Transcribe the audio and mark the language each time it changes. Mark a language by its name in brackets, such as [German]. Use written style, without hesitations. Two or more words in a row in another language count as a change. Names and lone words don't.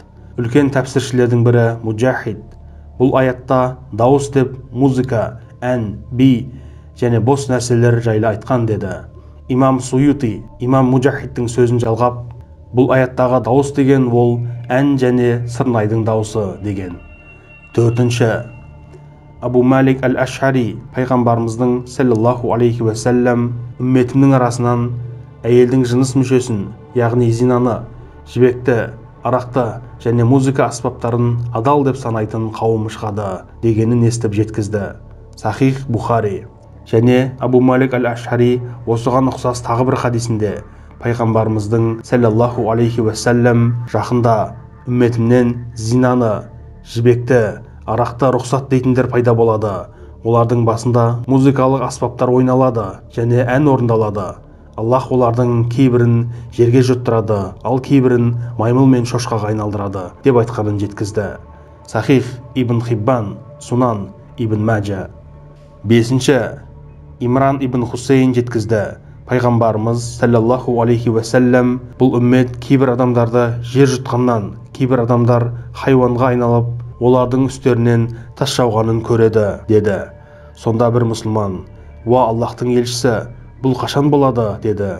[Kazakh] Үлкен тәпсіршілердің бірі Муджахид бұл аятта дауыс деп музыка, ән, би және бос нәрселер жайлы айтқан, деді. Имам Суюти, Имам Муджахидтің сөзін жалғап, бұл аяттағы дауыс деген ол ән және сырнайдың дауысы деген. Төртінші, Абу Малик аль-Аш'ари пайғамбарымыздың [Arabic] صلى الله عليه وسلم [Kazakh] үмметімнің арасынан әйелдің жыныс мүшесін, яғни зинаны, жібекті, арақты және музыка аспаптарын адал деп санайтын қауым шығады дегенін естіп жеткізді. Сахих Бухари. Және Абу Малик аль-Аш'ари осыған ұқсас тағы бір хадисінде пайғамбарымыздың [Arabic] صلى الله عليه وسلم [Kazakh] жақында үмметімнен зинаны, жібекті, арақты рұқсат дейтіндер пайда болады. Олардың басында музыкалық аспаптар ойналады және ән орындалады. Аллах олардың кейбірін жерге жұттырады, ал кейбірін маймыл мен шошқаға айналдырады деп айтқанын жеткізді. Сахих ибн Хиббан, Сунан ибн Маджа. Бесінші, Имран ибн Хусейн жеткізді. Пайғамбарымыз [Arabic] صلى الله عليه وسلم [Kazakh] бұл үммет кейбір адамдарды жер жұтқаннан, кейбір адамдар хайуанға айналып, олардың үстерінен тас жауғанын көреді, деді. Сонда бір мұсылман: уа Аллахтың елшісі, бұл қашан болады, деді.